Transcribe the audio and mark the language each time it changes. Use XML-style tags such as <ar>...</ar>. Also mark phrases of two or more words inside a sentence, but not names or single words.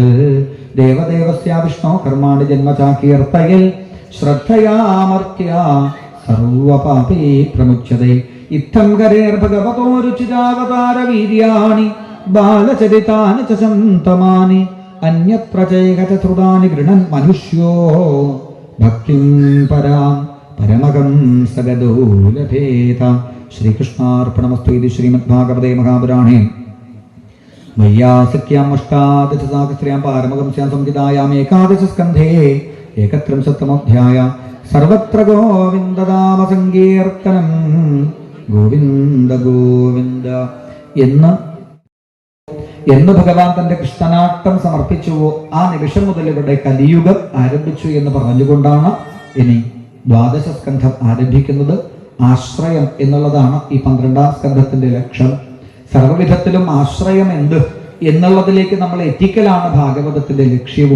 <sa>देवदेवस्य विष्णोः कर्माणि जन्म चाकीर्तयेल् श्रद्धयामर्त्या सर्वपापे प्रमुच्यते इत्थं करेर्भगवतो रुचिरावतारवीर्याणि बालचरितानि च सन्तमानि अन्यत्र चैकचश्रुतानि गृह्णन् मनुष्यो भक्तिं परां परमगं सगदो लभेत श्रीकृष्णार्पणमस्तु इति श्रीमद्भागवते महापुराणे वैयासिक्याम् अष्टादशसहस्र्यां पारमहंस्यां संहितायाम् एकादशस्कन्धे 31तमोऽध्यायः सर्वत्र गोविन्दनामसङ्कीर्तनं गोविन्द गोविन्द</sa> <ml>എന്ന് ഭഗവാൻ തന്റെ കൃഷ്ണനാട്ടം സമർപ്പിച്ചുവോ ആ നിമിഷം മുതൽ ഇവിടെ കലിയുഗം ആരംഭിച്ചു എന്ന് പറഞ്ഞുകൊണ്ടാണ് ഇനി ദ്വാദശ സ്കന്ധം ആരംഭിക്കുന്നത്. ആശ്രയം എന്നുള്ളതാണ് ഈ 12ാം സ്കന്ധത്തിന്റെ ലക്ഷ്യം. സർവ്വവിധത്തിലും ആശ്രയം എന്ത് എന്നുള്ളതിലേക്ക് നമ്മൾ എത്തിക്കലാണ് ഭാഗവതത്തിന്റെ ലക്ഷ്യവും.</ml>